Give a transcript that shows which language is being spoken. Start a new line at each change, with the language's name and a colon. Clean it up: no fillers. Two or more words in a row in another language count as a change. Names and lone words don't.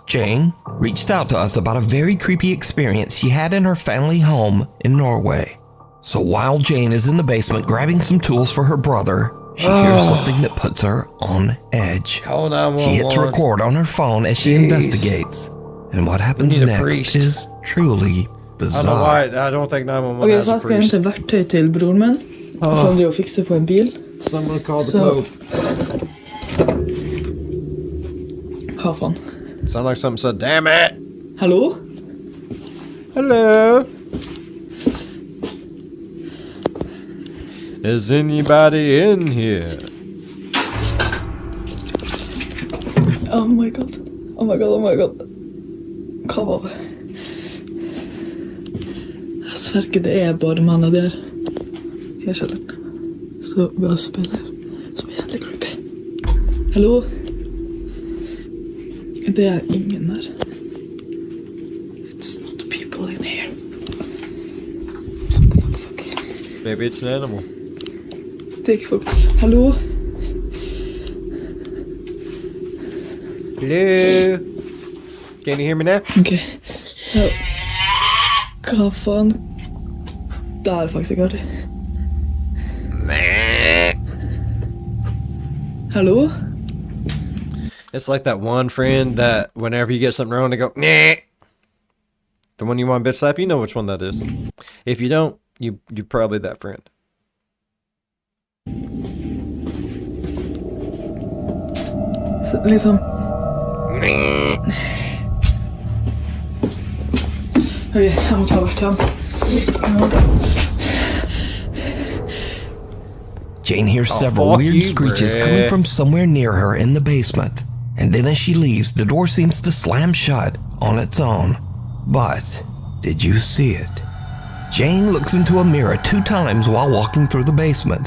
English: Jane reached out to us about a very creepy experience she had in her family home in Norway. So while Jane is in the basement grabbing some tools for her brother, she hears something that puts her on edge. Call 911. She hits record on her phone as she investigates. And what happens need a next priest. is truly I don't know bizarre. why. I don't think 911
Norwegian: Ok,
English: has
Norwegian: så
English: a
Norwegian: jeg skal
English: priest.
Norwegian: hente verktøy til broren min, som driver og fikser på en bil.
English: Someone called the So- Pope.
Norwegian: Hva faen?
English: Sound like something said, damn it.
Norwegian: Hallo?
English: Hello. Is anybody in here? Oh my god. Oh my god, oh my god.
Norwegian: Hva var det? Jeg sverger det er bare mannen der. I kjelleren. Så bare spiller. Som er jævlig creepy. Hallo? Det er ingen der.
English: It's not people in here. Fuck. Maybe it's an animal.
Norwegian: Det er ikke folk. Hallo?
English: Hello. Can you hear me now?
Norwegian: Ok. Ja. Hva faen? Det er faktisk ikke artig. Hallo?
English: It's like that one friend that whenever you get something wrong, they go, nah. The one you want to bitch slap, you know which one that is. If you don't, you're probably that friend.
Norwegian: Så, liksom... Ok, jeg må ta hvert igjen.
English: Jane hears Oh, several fuck weird you, screeches Brett. coming from somewhere near her in the basement. And then as she leaves, the door seems to slam shut on its own. But did you see it? Jane looks into a mirror 2 times while walking through the basement.